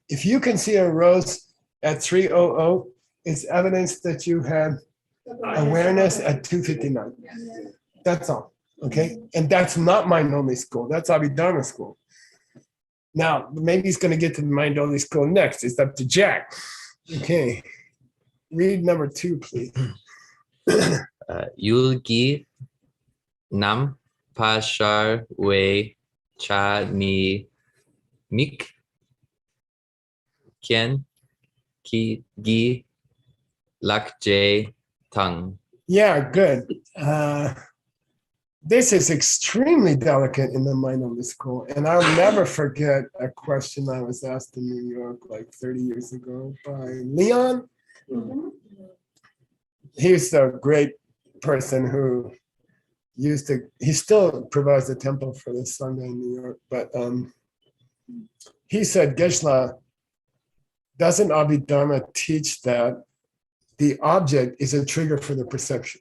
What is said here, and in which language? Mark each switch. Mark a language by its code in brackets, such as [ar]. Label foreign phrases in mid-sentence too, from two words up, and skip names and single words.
[en] If you can see a rose at 3:00, it's evidence that you had awareness at 2:59. That's all, okay? And that's not mind-only school, that's Abhidharma school. Now, maybe he's gonna get to the mind-only school next. It's up to Jack. Okay, read number 2, please. [bo] Yulgi nam pashar we cha ni mik kien ki gi lak je tang. [en] Yeah, good. This is extremely delicate in the mind-only school. And I'll never forget a question I was asked in New York like 30 years ago by Leon. He's a great person who he still provides a temple for the Sangha in New York, but he said, Geshe-la, doesn't Abhidharma teach that the object is a trigger for the perception?